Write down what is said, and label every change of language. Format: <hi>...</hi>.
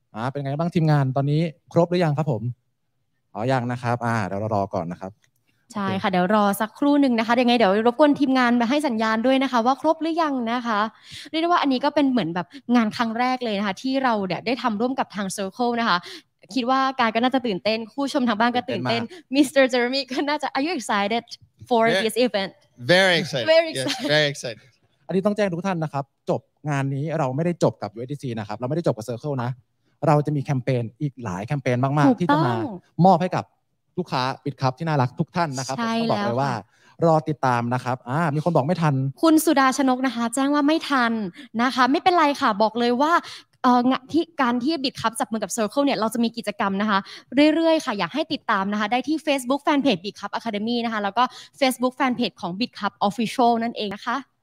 <th>เป็นไงบ้างทีมงานตอนนี้ครบหรือยังครับผมยังนะครับเดี๋ยวเรารอก่อนนะครับ ใช่ค่ะเดี๋ยวรอสักครู่หนึ่งนะคะยังไงเดี๋ยวรบกวนทีมงานมาให้สัญญาณด้วยนะคะว่าครบหรือยังนะคะเรียกได้ว่าอันนี้ก็เป็นเหมือนแบบงานครั้งแรกเลยนะคะที่เราได้ทำร่วมกับทาง Circle นะคะคิดว่ากายก็น่าจะตื่นเต้นผู้ชมทางบ้านก็ตื่นเต้น Mr.</th> <en>Jeremy</en> <th>ก็น่าจะ</th> <en>Are you excited for this event Very excited Yes very excited</en> <th>อันนี้ต้องแจ้งทุกท่านนะครับจบงานนี้เราไม่ได้จบกับ USDC นะครับเราไม่ได้จบกับ Circle นะเราจะมีแคมเปญอีกหลายแคมเปญมากๆที่จะมามอบให้กับลูกค้า Bitkub ที่น่ารักทุกท่านนะครับผมบอกเลยว่ารอติดตามนะครับมีคนบอกไม่ทัน คุณสุดาชนกนะคะแจ้งว่าไม่ทันนะคะไม่เป็นไรค่ะบอกเลยว่าที่การที่ Bitkub จับมือกับ Circle เนี่ยเราจะมีกิจกรรมนะคะเรื่อยๆค่ะอยากให้ติดตามนะคะได้ที่ Facebook Fanpage Bitkub Academy นะคะแล้วก็ Facebook Fanpage ของ Bitkub Official นั่นเองนะคะ</th>